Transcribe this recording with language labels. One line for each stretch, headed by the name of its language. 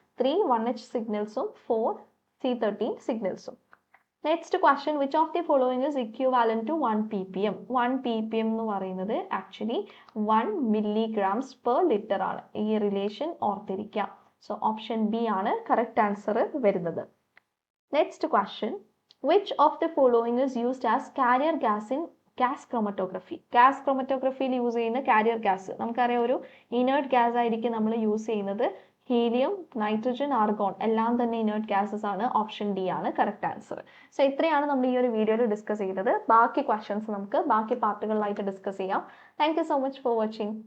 Malayalam: 3 1H സിഗ്നൽസും 4 C13 സിഗ്നൽസും.
English: Next question, which of the following is equivalent to 1 ppm?
Malayalam: 1 ppm എന്ന് പറയുന്നത് actually 1 milligrams per liter ആണ്. ഈ relation ഓർത്തിരിക്കാം. So option B ആണ് correct answer വരുന്നത്.
English: Next question, which of the following is used as carrier gas in gas chromatography?
Malayalam: gas chromatographyയിൽ use ചെയ്യുന്ന carrier gas നമുക്കറിയാം, ഒരു inert gas ആയിരിക്കും നമ്മൾ യൂസ് ചെയ്യുന്നത്. ഹീലിയം, നൈട്രജൻ, ആർഗോൺ എല്ലാം തന്നെ ഇനേർട്ട് ഗ്യാസസ് ആണ്. ഓപ്ഷൻ ഡി ആണ് കറക്റ്റ് ആൻസർ. സോ ഇത്രയാണ് നമ്മൾ ഈ ഒരു വീഡിയോയിൽ ഡിസ്കസ് ചെയ്തത്. ബാക്കി ക്വസ്റ്റ്യൻസ് നമുക്ക് ബാക്കി പാർട്ടുകളിലായിട്ട് ഡിസ്കസ് ചെയ്യാം.
English: Thank you so much for watching.